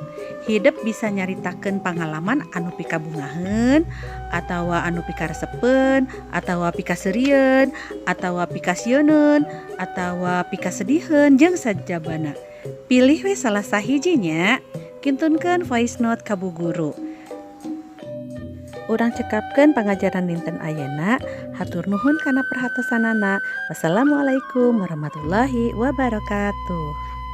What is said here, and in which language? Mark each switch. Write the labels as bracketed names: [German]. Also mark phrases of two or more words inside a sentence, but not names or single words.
[Sundanese] Hidup bisa nyaritakeun pengalaman anu pikabungaheun, atawa anu pikaresepeun, atawa pikaseureun, atawa pikasieunun, atawa pikasediheun jeung sajabana. Pilih we salah sahijinya, kintunkeun voice note ka Bu Guru. Urang cekapkeun pangajaran dinten ayeuna, hatur nuhun kana perhatosanana. [Arabic] Wassalamualaikum warahmatullahi wabarakatuh.